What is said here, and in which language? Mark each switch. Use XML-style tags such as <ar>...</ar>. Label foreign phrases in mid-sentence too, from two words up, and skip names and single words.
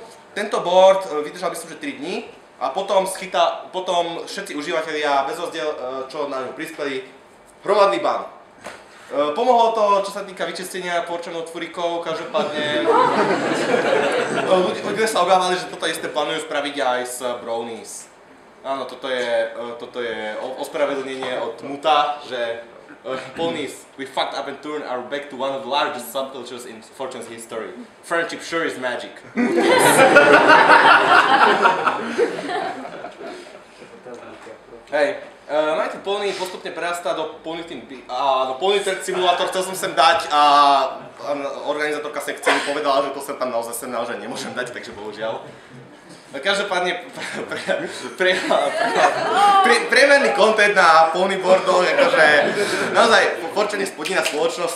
<sk>Tento board vydržal myslím, že 3 dní a potom všetci užívateľia bez rozdiel, čo na ňu prispeli, hromadný ban. Pomohlo to, čo sa týka vyčistenia porčanov od furikov, každopádne ľudia sa obávali, že toto isté plánujú spraviť aj s brownies. Áno, toto je ospravedlnenie od Muta, že ponies,</sk> <en>we fucked up and turned our back to one of the largest subcultures in Fortune's history. Friendship sure is magic.</en> <sk>Hej, Mighty Pony postupne prerastá do Pony Trade Simulator, chcel som sem dať a organizátorka sekcie mi povedala, že to sem tam naozaj nemôžem dať, takže bohužiaľ. Každopádne priemerný content na ponyboardoch, akože naozaj Fortune je spodina spoločnosti.</sk>